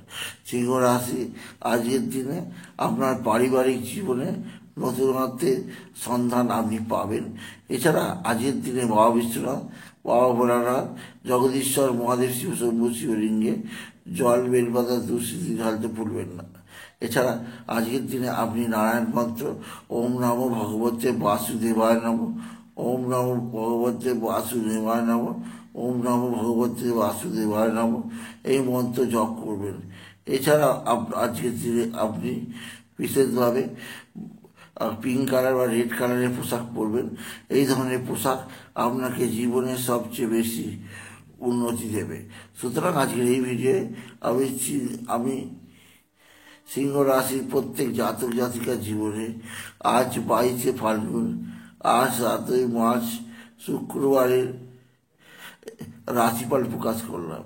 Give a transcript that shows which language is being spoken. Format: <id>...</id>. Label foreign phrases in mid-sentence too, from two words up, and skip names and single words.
<bn>সিংহ রাশি আজকের দিনে আপনার পারিবারিক জীবনে নতুনত্বের সন্ধান আপনি পাবেন। এছাড়া আজকের দিনে বাবা বিশ্বনাথ, বাবা ভোলানাথ, জগদীশ্বর মহাদেব শিব শম্ভু শিবলিঙ্গে জল বেলপাতা দুঃস্থিতি ঢালতে ভুলবেন না। এছাড়া আজকের দিনে আপনি নারায়ণ মন্ত্র</bn> <sa>ওম নমো ভগবতে বাসুদেবায় নমঃ, ওম নমো ভগবতে বাসুদেবায় নমঃ, ওম নমো ভগবতে বাসুদেবায় নমঃ</sa> <bn>এই মন্ত্র জপ করবেন। এছাড়া আজকের দিনে আপনি বিশেষভাবে</bn> <en>pink colour</en> <bn>বা</bn> <en>red colourer</en> <bn>পোশাক পরবেন। এই ধরনের পোশাক আপনাকে জীবনে সবচেয়ে বেশি উন্নতি দেবে। সুতরাং আজকের এই ভিডিওয়ে আমি সিংহ রাশির প্রত্যেক জাতক জাতিকার জীবনে আজ 22শে ফাল্গুন, আজ 7ই মার্চ শুক্রবারের রাশিফল প্রকাশ করলাম।</bn>